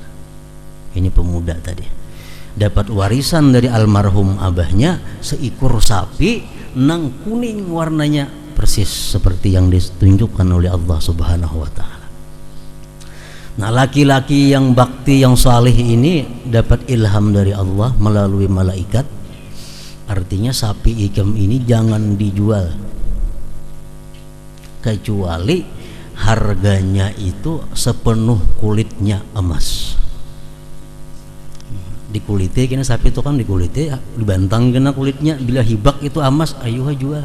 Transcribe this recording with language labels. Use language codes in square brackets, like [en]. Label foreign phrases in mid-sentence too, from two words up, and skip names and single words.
[id] Ini pemuda tadi dapat warisan dari almarhum abahnya seekor sapi nang kuning warnanya, persis seperti yang ditunjukkan oleh Allah Subhanahu wa taala. Nah, laki-laki yang bakti, yang salih ini dapat ilham dari Allah melalui malaikat. Artinya sapi ikam ini jangan dijual kecuali harganya itu sepenuh kulitnya emas. [bjn] Dikuliti kena sapi itu kan dikuliti, dibantang kena kulitnya, bila hibak itu emas, ayo jual.